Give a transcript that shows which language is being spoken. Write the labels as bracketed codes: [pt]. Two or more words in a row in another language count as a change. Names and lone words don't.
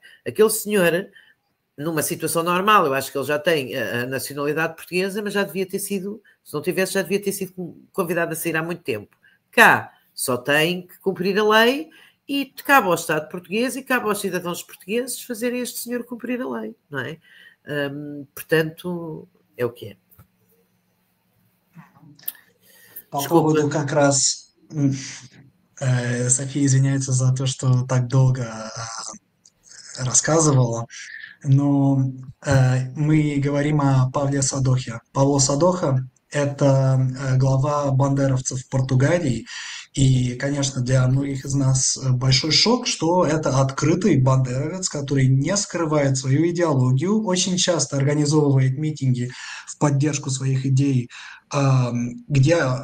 [pt] Aquele senhor, numa situação normal, eu acho que ele já tem a nacionalidade portuguesa, mas já devia ter sido, se não tivesse, já devia ter sido convidado a sair há muito tempo. Cá só tem que cumprir a lei e cabe ao Estado português e cabe aos cidadãos portugueses fazerem este senhor cumprir a lei, não é? Portanto, é o que é. [ru] По поводу как раз, София извиняется за то, что так долго рассказывала, но мы говорим о Павле Садохе. Павло Садоха – это глава бандеровцев в Португалии, И, конечно, для многих из нас большой шок, что это открытый бандеровец, который не скрывает свою идеологию, очень часто организовывает митинги в поддержку своих идей, где